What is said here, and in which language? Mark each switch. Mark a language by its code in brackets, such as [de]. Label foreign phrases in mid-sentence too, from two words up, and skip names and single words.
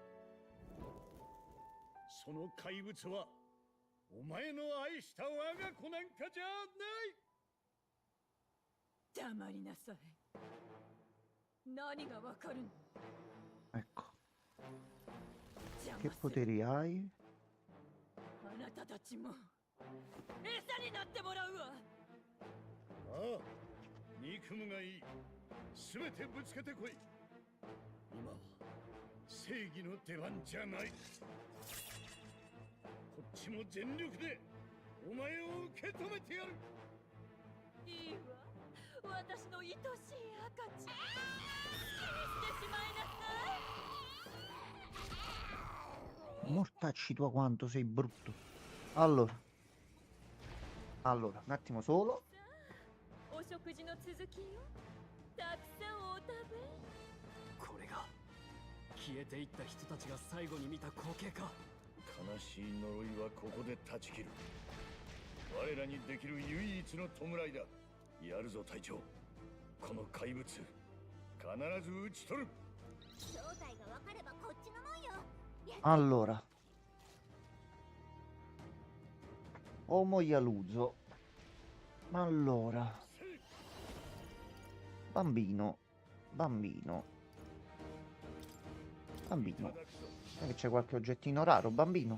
[ja] その怪物はお前の愛した我が子なんかじゃない。黙りなさい。何がわかるの？ [it] Ecco. [ja] 邪 [it] Che [ja] 魔せ。 [it] poteri hai? [ja] あなたたちも餌になってもらうわ。ああ、憎むがいい。すべてぶつけてこい。今は正義の出番じゃない。こっちも全力でお前を受け止めてやる。いいわ、私の愛しい赤ちゃん。好きにしてしまいなさい。 [it] Mortacci tua quanto sei brutto. Allora, un attimo solo. [ja] お食事の続きよ。たくさんお食べ。これが消えていった人たちが最後に見た光景か。悲しい呪いはここで断ち切る。我らにできる唯一の弔いだ。やるぞ隊長。この怪物必ず討ち取る。正体が分かればこっちのもんよ。 [it] Allora, Omo Yaluso. Allora, bambino. Non è che c'è qualche oggettino raro, bambino?